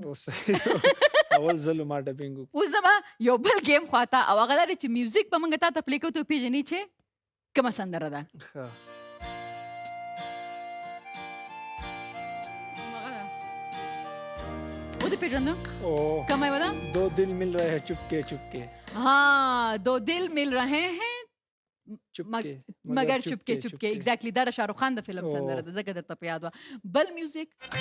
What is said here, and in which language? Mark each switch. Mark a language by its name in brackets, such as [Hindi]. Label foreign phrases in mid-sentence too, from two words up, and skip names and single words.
[Pashto] اول ځل ما ډبینګ وکړو. اوس زما یو بل گیم خواته او هغه دا دی چې میوزیک به موږ تا ته پلی کوو ته وپېژنې چې کومه سندره ده. ودې پېژندو کومه یې ده؟ [Urdu] دو دل مل رہے ہیں چپکے چپکے. ہاں دو دل مل رہے ہیں چپکے مگر چپکے چپکے. [Pashto] ایگزیکټلی دا د شاهرخ خان د فلم سندره ده ځکه درته په یاد وه. بل میوزیک